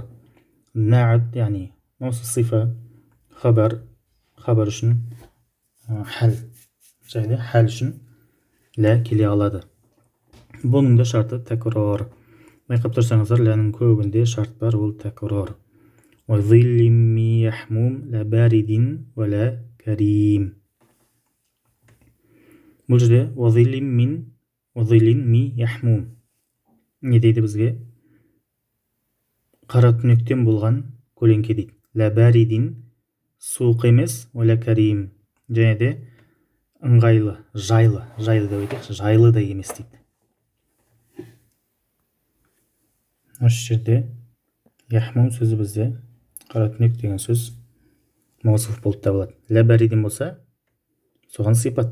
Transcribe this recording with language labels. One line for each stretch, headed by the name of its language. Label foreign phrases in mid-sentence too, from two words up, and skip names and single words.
Kazakh: Нәът, яғни осы сифа, хабар үшін, хәл, және хәл үшін лә келе алады. Бұның да шарты тәкрар. Байқап тұрсаңыздар, ләнің көбінде шарт бар, ол тәкрар.
Arabic: وظل من يحموم لا بارد ولا كريم.
Kazakh: бұл жерде
Arabic: وظل من يحموم
Kazakh: не дейді бізге? Қара түнектен болған көлеңке дейді.
Arabic: لا بارد
Kazakh: суық емес,
Arabic: ولا كريم
Kazakh: және де ыңғайлы, жайлы деп айтайықшы, жайлы да емес дейді. Осы жерде яхмум сөзі бізде қара түнек деген сөз маусуф болып табылады.
Arabic: لا بارد
Kazakh: болса, соған сипат.